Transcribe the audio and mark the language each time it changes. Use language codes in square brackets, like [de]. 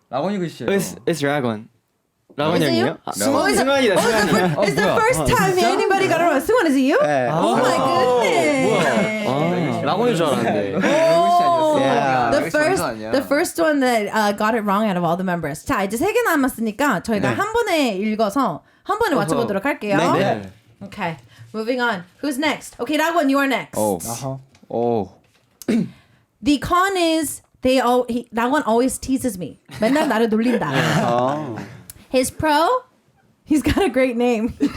[ko] 라곤이 글씨예요. [en] It's 라곤. 라곤 Is it [ko] 형이에요? [en] you? [ko] 승환이다. 승환이. [en] It's the first time anybody got it wrong. 승환, is it you? Oh my goodness. [ko] 라곤인 줄 알았는데. [en] Yeah. The first one that got it wrong out of all the members. [ko] 자, 이제 3개 남았으니까 저희가 한 번에 읽어서 한 번에 맞춰보도록 할게요. 네. [en] Okay, moving on. Who's next? Okay, 라곤, you are next. The con is 라곤 always teases me. [ko] 맨날 나를 놀린다. [en] His pro, he's got a great name.